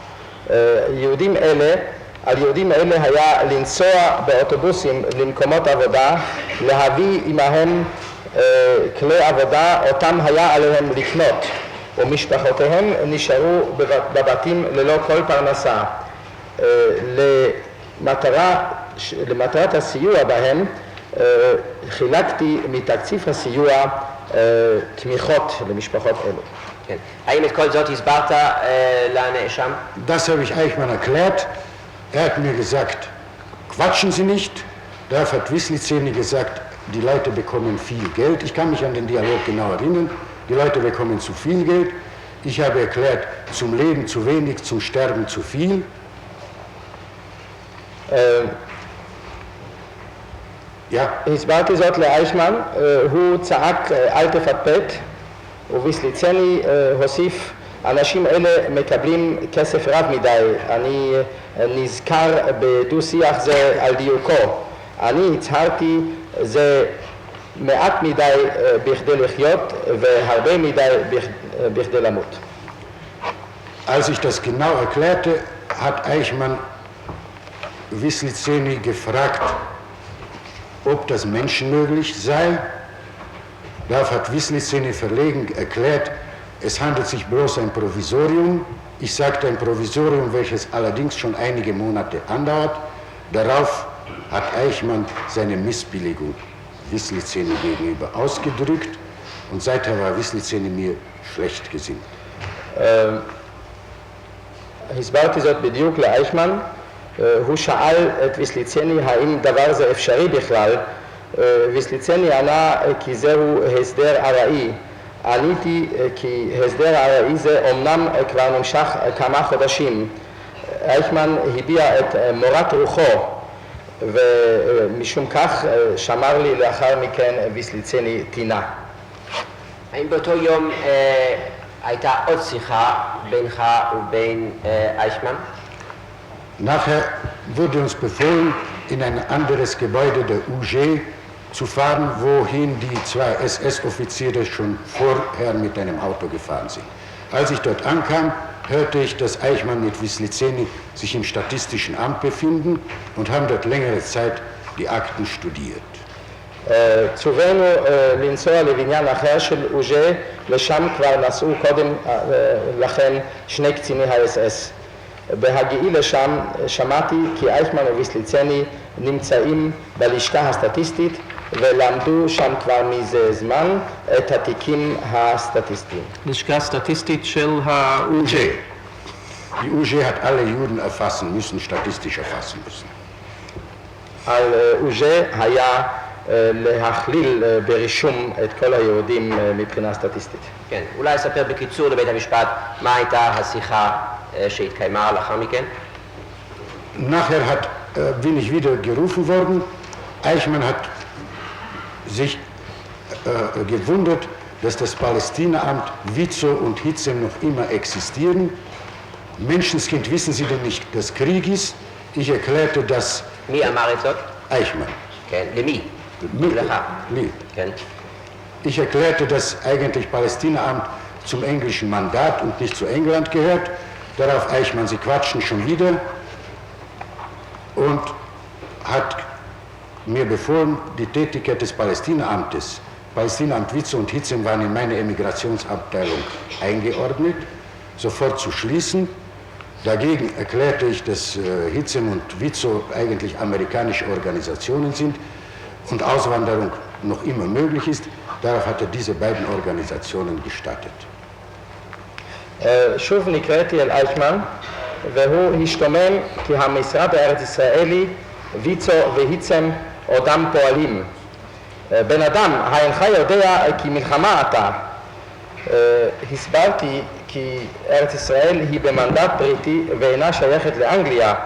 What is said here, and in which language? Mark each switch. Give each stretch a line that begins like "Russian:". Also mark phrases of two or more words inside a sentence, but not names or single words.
Hebrew: על יהודים אלה היה לנסוע באוטובוסים למקומות עבודה, להביא עמהם כלי עבודה אותם היה עליהם לקנות, ומשפחותיהם נשארו בבתים ללא כל פרנסה. למטרת הסיוע בהם חילקתי מתקציב הסיוע תמיכות למשפחות אלו. כן. האם את כל זאת הסברת לנאשם?
German: Das habe ich Eichmann erklärt. Er hat mir gesagt, quatschen Sie nicht. Darauf hat Wislicenny gesagt, die Leute bekommen viel Geld. Ich kann mich an den Dialog genau erinnern. Die Leute bekommen zu viel Geld. Ich habe erklärt, zum Leben zu wenig, zum Sterben zu viel. Ja.
Hebrew: הסברתי זאת לאייכמן, הוא צעק אל תפטפט, וויסליצני הוסיף, אנשים אלה מקבלים כסף רב מדי, אני נזכר בדו-שיח זה על דיוקו, אני הצהרתי זה מעט מדי בכדי לחיות והרבה מדי בכדי למות.
German: Als ich das genau erklärte, hat Eichmann Wislicenny gefragt, ob das menschenmöglich sei. Darauf hat Wislicenny verlegen erklärt, es handelt sich bloß um ein Provisorium. Ich sagte ein Provisorium, welches allerdings schon einige Monate andauert. Darauf hat Eichmann seine Missbilligung Wislicenny gegenüber ausgedrückt und seither war Wislicenny mir schlecht gesinnt.
Hebrew: הסברתי זאת בדיוק לאייכמן, הוא שאל את ויסליצני האם דבר זה אפשרי בכלל, ויסליצני ענה כי זהו הסדר ארעי. עניתי כי הסדר ארעי זה אומנם כבר נמשך כמה חודשים. אייכמן הביע את מורת רוחו, ומשום כך שמר לי לאחר מכן ויסליצני טינה. האם באותו יום הייתה עוד שיחה בינך ובין אייכמן?
German: Nachher wurde uns befohlen, in ein anderes Gebäude der UG zu fahren, wohin die zwei SS-Offiziere schon vorher mit einem Auto gefahren sind. Als ich dort ankam, hörte ich, dass Eichmann mit Wislicenny sich im Statistischen Amt befinden und haben dort längere Zeit die Akten studiert.
Hebrew: צווינו לנסוע לבניין אחר של אוג'ה, לשם כבר נסעו קודם לכן שני קציני ה-SS. בהגיעי לשם שמעתי כי אייכמן וויסליצני נמצאים בלשכה הסטטיסטית ולמדו שם כבר מזה זמן את התיקים הסטטיסטיים. לשכה סטטיסטית של ה-UG.
German: Die UG hat alle Juden erfassen müssen, statistisch erfassen müssen.
Hebrew: על אוג'ה היה להכליל ברישום את כל היהודים מבחינה סטטיסטית. כן, אולי אספר בקיצור לבית המשפט מה הייתה השיחה שהתקיימה לאחר מכן?
German: Nachher bin ich wieder gerufen worden. Eichmann hat sich gewundert, dass das Palästinaamt Witzow und Hitzem noch immer existieren. Menschenskind, wissen Sie denn nicht, dass Krieg ist? Ich erklärte, dass...
Hebrew: מי אמר את זאת? Eichmann. כן, למי? לך.
German: Mir.
Hebrew: כן.
German: Ich erklärte, dass eigentlich Palästinaamt zum englischen Mandat und nicht zu England gehört. Darauf Eichmann, Sie quatschen schon wieder, und hat mir befohlen, die Tätigkeit des Palästinaamtes, Palästinaamt Witzow und Hitzem waren in meine Emigrationsabteilung eingeordnet, sofort zu schließen. Dagegen erklärte ich, dass Hitzem und Witzow eigentlich amerikanische Organisationen sind und Auswanderung noch immer möglich ist. Darauf hat er diese beiden Organisationen gestattet.
Hebrew: שוב נקראתי אל אייכמן והוא השתומם כי המשרד הארץ ישראלי, ויצו והיצם עודם פועלים. בן אדם, האינך יודע כי מלחמה אתה. הסברתי כי ארץ ישראל היא במנדט בריטי ואינה שייכת לאנגליה.